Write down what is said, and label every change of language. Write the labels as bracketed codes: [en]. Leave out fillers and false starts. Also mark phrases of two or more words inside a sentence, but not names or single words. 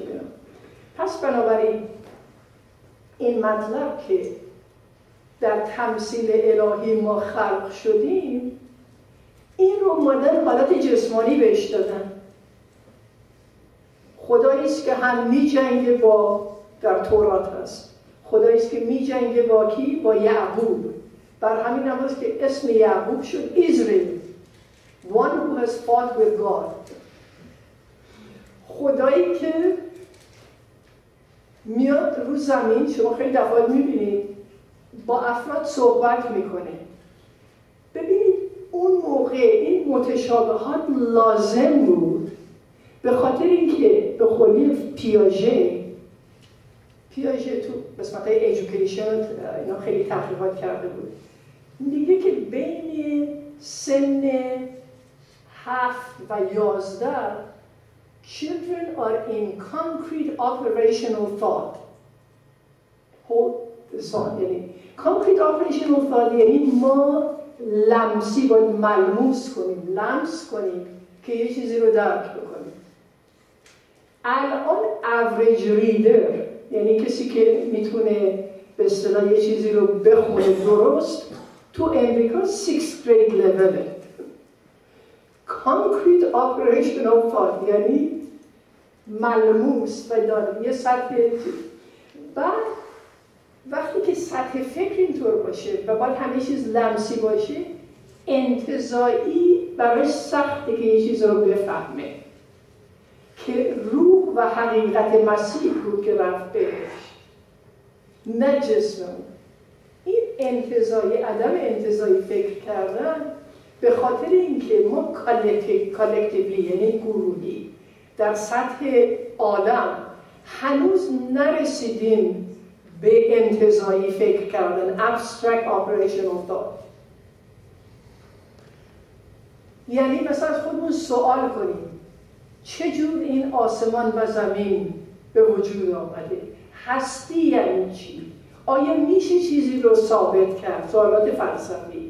[fa] پس بنابراین این مطلب که در تمثیل الهی ما خلق شدیم، این رو اومدن حالت جسمانی بهش دادن. خدایی است که هم می جنگه با، در تورات هست، خدایی است که می جنگه با کی؟ با یعقوب. بر همین هم هست که اسم یعقوب شد اسرائیل. [en] one who has fought with God. [fa] خدایی که میاد رو زمین، شما خیلی دفعات میبینید با افراد صحبت میکنه. ببینید اون موقع این متشابهات لازم بود به خاطر اینکه به قول پیاژه تو قسمت ایژوکیشن اینا خیلی تحقیقات کرده بود، میگه که بین سن 7 و 11 [en] children are in concrete operational thought. [fa] یعنی [en] concrete operational thought [fa] یعنی ما لمسی باید ملموس کنیم، لمس کنیم که یه چیزی رو درک بکنیم. الان [en] average reader [fa] یعنی کسی که میتونه به اصطلاح یه چیزی رو بخونه درست تو امریکا [en] 6th grade level. concrete operational thought [fa] یعنی ملموس و داره یه سطح. بعد وقتی که سطح فکر اینطور باشه و باید همه چیز لمسی باشه، انتزاعی براش سخته که یه چیز رو بفهمه که روح و حقیقت مسیح بود که رفت بهش، نه جسم. این انتزاعی، عدم انتزاعی فکر کردن به خاطر اینکه ما کالکتیولی یعنی گروهی در سطح عالم هنوز نرسیدیم به انتزاعی فکر کردن، [en] abstract operational thought. [fa] یعنی مثلا از خودمون سوال کنیم چجور این آسمان و زمین به وجود آمده؟ هستی یعنی چی؟ آیا میشه چیزی رو ثابت کرد؟ سوالات فلسفی.